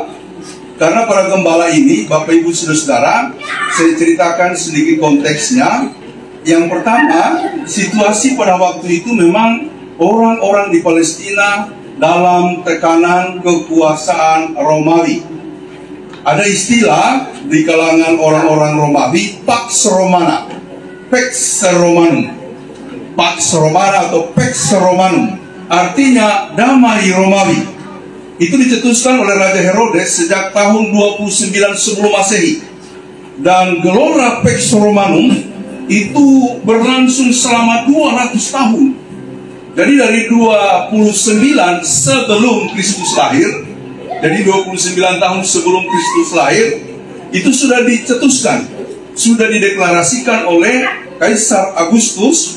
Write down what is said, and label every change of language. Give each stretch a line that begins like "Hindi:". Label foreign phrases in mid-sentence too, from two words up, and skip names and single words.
Indonesian: Karena para gembala ini, Bapak Ibu Saudara, saya ceritakan sedikit konteksnya. Yang pertama, situasi pada waktu itu memang orang-orang di Palestina dalam tekanan kekuasaan Romawi. Ada istilah di kalangan orang-orang Romawi, Pax Romana, Pax Romanum. Pax Romana atau Pax Romanum, artinya damai Romawi. Itu dicetuskan oleh Raja Herodes sejak tahun 29 sebelum Masehi. Dan gelora Pax Romanum itu berlangsung selama 200 tahun. Jadi dari 29 sebelum Kristus lahir, jadi 29 tahun sebelum Kristus lahir, itu sudah dicetuskan, sudah dideklarasikan oleh Kaisar Agustus.